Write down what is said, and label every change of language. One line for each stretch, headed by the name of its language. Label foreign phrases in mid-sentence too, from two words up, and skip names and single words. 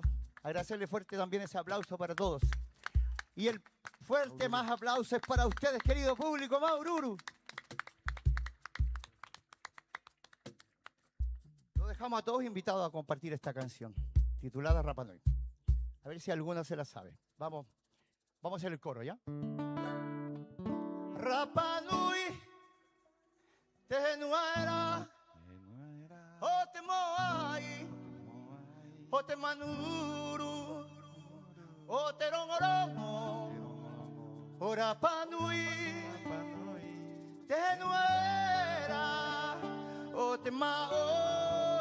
Spanish: Agradecerle fuerte también ese aplauso para todos. Y el fuerte más aplauso es para ustedes, querido público, Maururu. Los dejamos a todos invitados a compartir esta canción, titulada Rapa Nui. A ver si alguno se la sabe. Vamos a hacer el coro, ¿ya?
Rapanui: Rapa Nui, te nuera, o te moai, o te manuru, o te rongorongo, o Rapa Nui, te nuera, o te maoi.